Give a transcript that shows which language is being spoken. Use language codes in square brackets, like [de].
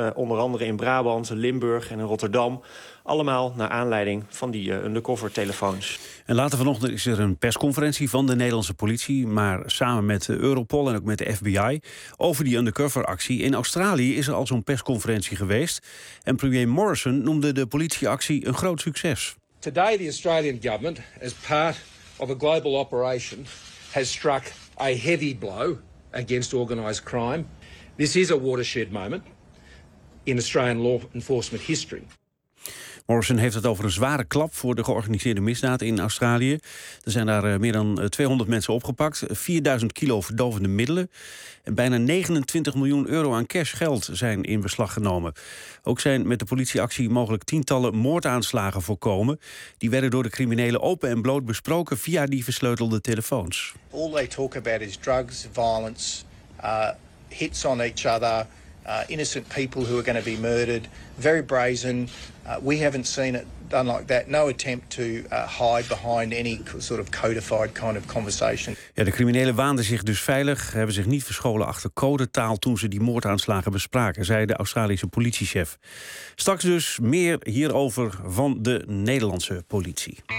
[nl] Onder andere in Brabant, Limburg en in Rotterdam. Allemaal naar aanleiding van die undercover telefoons. En later vanochtend is er een persconferentie van de Nederlandse politie, maar samen met Europol en ook met de FBI, over die undercover-actie. In Australië is er al zo'n persconferentie geweest en premier Morrison noemde de politieactie een groot succes. [en] Today the Australian government, as part of a global operation, has struck a heavy blow against organised crime. This is a watershed moment in Australian law enforcement history. [nl] Morrison heeft het over een zware klap voor de georganiseerde misdaad in Australië. Er zijn daar meer dan 200 mensen opgepakt, 4000 kilo verdovende middelen en bijna €29 miljoen aan cashgeld zijn in beslag genomen. Ook zijn met de politieactie mogelijk tientallen moordaanslagen voorkomen. Die werden door de criminelen open en bloot besproken via die versleutelde telefoons. [en] All they talk about is drugs, violence, hits on each other. Innocent people who are going to be murdered, very brazen. We haven't seen it done like that. No attempt to hide behind any sort of codified kind of conversation. [nl] Ja, de criminelen waanden zich dus veilig, hebben zich niet verscholen achter codetaal toen ze die moordaanslagen bespraken, zei de Australische politiechef. Straks dus meer hierover van de Nederlandse politie.